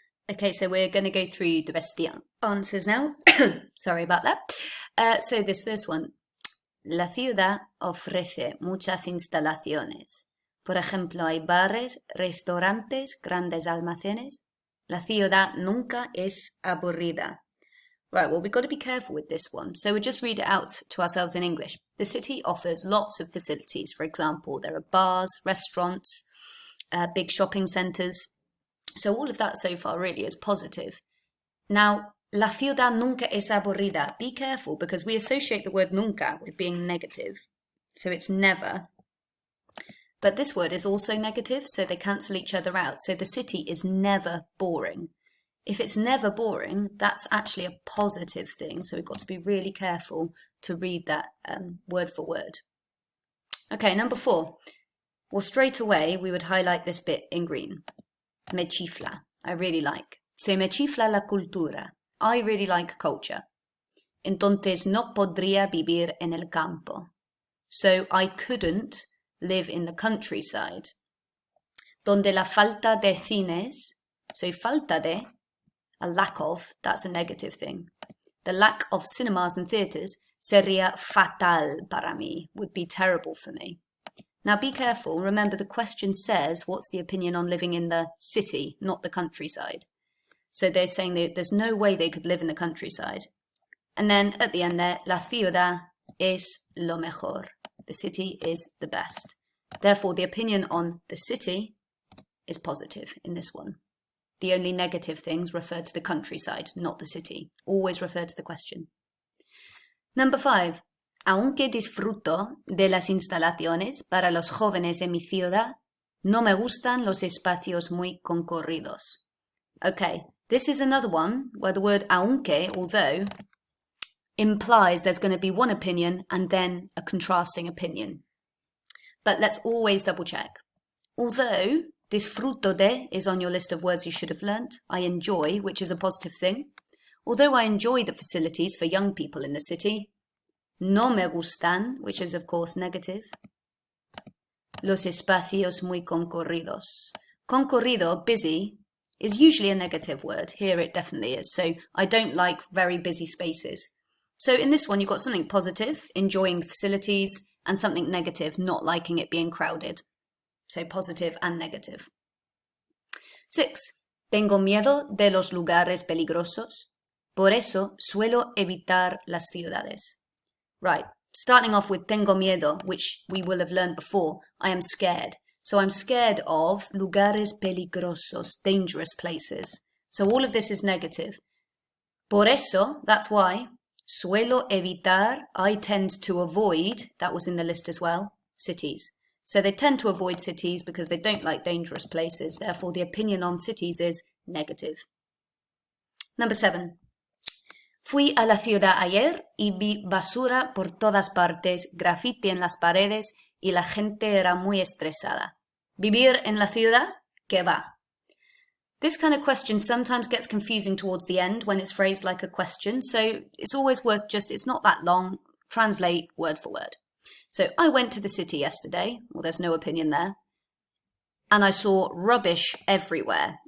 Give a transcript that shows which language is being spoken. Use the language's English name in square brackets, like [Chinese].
[English] Okay, so we're going to go through the rest of the answers now. Sorry about that. So this first one. [Spanish] La ciudad ofrece muchas instalaciones. Por ejemplo, hay bares, restaurantes, grandes almacenes. La ciudad nunca es aburrida. [English] Right, well, we've got to be careful with this one. So we'll just read it out to ourselves in English. The city offers lots of facilities. For example, there are bars, restaurants, big shopping centres. So all of that so far really is positive. Now, [Spanish] la ciudad nunca es aburrida. [English] Be careful because we associate the word nunca with being negative. So it's never. But this word is also negative, so they cancel each other out. So the city is never boring. If it's never boring, that's actually a positive thing. So we've got to be really careful to read that word for word. Okay, number 4. Well, straight away, we would highlight this bit in green. [Spanish] Me chifla. [English] I really like. [Spanish] So me chifla la cultura. [English] I really like culture. [Spanish] Entonces no podría vivir en el campo. [English] So I couldn't live in the countryside. [Spanish] Donde la falta de cines. [English] So [Spanish] falta de, [English] a lack of, that's a negative thing. The lack of cinemas and theatres [Spanish] sería fatal para mí, [English] would be terrible for me. Now be careful, remember the question says what's the opinion on living in the city, not the countryside. So they're saying that there's no way they could live in the countryside. And then at the end there, [Spanish] la ciudad es lo mejor. [English] The city is the best. Therefore, the opinion on the city is positive in this one. The only negative things refer to the countryside, not the city. Always refer to the question. Number 5. [Spanish] Aunque disfruto de las instalaciones para los jóvenes en mi ciudad, no me gustan los espacios muy concurridos. [English] Okay, this is another one where the word aunque, although, implies there's going to be one opinion and then a contrasting opinion. But let's always double check. Although [Spanish] disfruto de [English] is on your list of words you should have learnt, I enjoy, which is a positive thing. Although I enjoy the facilities for young people in the city, [Spanish] no me gustan, [English] which is of course negative. [Spanish] Los espacios muy concurridos. [English] Concurrido, busy, is usually a negative word. Here it definitely is. So I don't like very busy spaces. So in this one, you've got something positive, enjoying the facilities, and something negative, not liking it being crowded. So positive and negative. 6. [Spanish] Tengo miedo de los lugares peligrosos. Por eso suelo evitar las ciudades. [English] Right, starting off with [Spanish] tengo miedo, [English] which we will have learned before. I am scared. So I'm scared of [Spanish] lugares peligrosos, [English] dangerous places. So all of this is negative. [Spanish] Por eso, [English] that's why. [Spanish] Suelo evitar, [English] I tend to avoid, that was in the list as well, cities. So they tend to avoid cities because they don't like dangerous places. Therefore, the opinion on cities is negative. Number 7. [Spanish] Fui a la ciudad ayer y vi basura por todas partes, graffiti en las paredes y la gente era muy estresada. ¿Vivir en la ciudad? ¿Qué va? [English] This kind of question sometimes gets confusing towards the end when it's phrased like a question, so it's always worth it's not that long, translate word for word. So I went to the city yesterday, well there's no opinion there, and I saw rubbish everywhere.